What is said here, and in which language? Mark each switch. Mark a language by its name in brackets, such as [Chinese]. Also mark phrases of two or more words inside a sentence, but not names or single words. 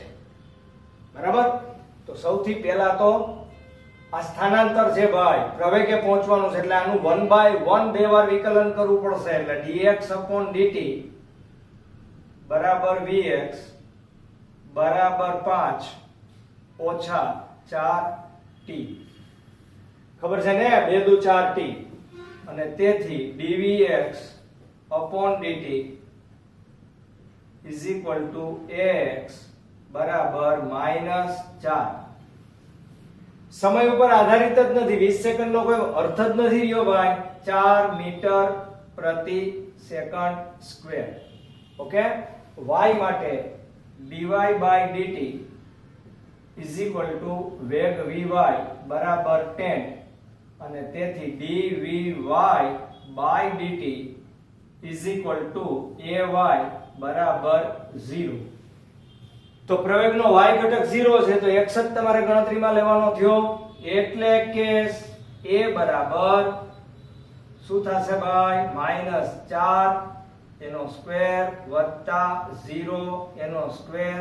[Gujarati] બરાબર, તો સૌથી પહેલા તો આ સ્થાનાંતર છે ભાઈ, પ્રવેગે પહોંચવાનું છે એટલે આનું 1/1 બે વાર વિકલન કરવું પડશે. એટલે dx/dt બરાબર vx બરાબર 5 ઓછા 4t. ખબર છે ને? 2 દુ 4t. અને તેથી dvx/dt [English] is equal to [Gujarati] ax બરાબર -4. સમય ઉપર આધારિત જ નથી, 20 સેકન્ડ નો કોઈ અર્થ જ નથી રહ્યો ભાઈ. 4 મીટર પ્રતિ સેકન્ડ સ્ક્વેર. ઓકે, y માટે dy/dt [English] is equal to [Gujarati] વેગ vy બરાબર 10 અને તેથી dvy/dt [English] is equal to [Gujarati] ay બરાબર 0. તો પ્રવેગનો y ઘટક 0 છે, તો x જ તમારે ગણતરીમાં લેવાનો થયો. એટલે કે a બરાબર શું થશે ભાઈ? -4 એનો સ્ક્વેર વત્તા 0 એનો સ્ક્વેર.